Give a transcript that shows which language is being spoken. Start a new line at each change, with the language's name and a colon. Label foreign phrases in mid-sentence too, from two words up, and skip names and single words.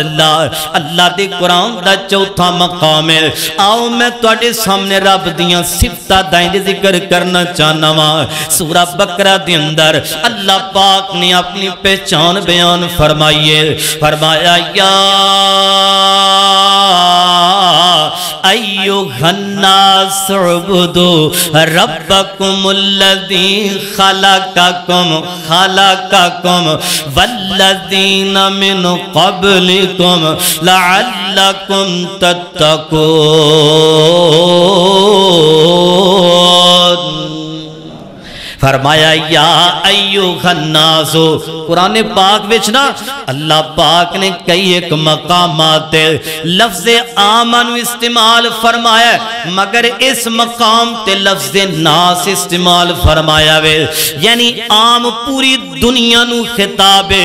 Punjabi: اللہ دے قرآن دا چوتھا مقام ہے. آؤ میں تہاڈے سامنے رب دیاں صفتاں دا ذکر کرنا چاہنا وا. سورہ بقرہ دے اندر اللہ پاک نے اپنی پہچان بیان فرمائی ہے.
Arabic: फरमाया يا أيها الناس اعبدوا ربكم الذي خلقكم والذين من قبلكم لعلكم تتقون. फरमाया يا أيها الناس.
Punjabi: قرآن پاک وچ نا اللہ پاک نے کئی اک مقامات لفظ عامن استعمال فرمایا مگر اس مقام تے لفظ ناس استعمال فرمایا وے یعنی عام پوری دنیا نوں خطاب ہے.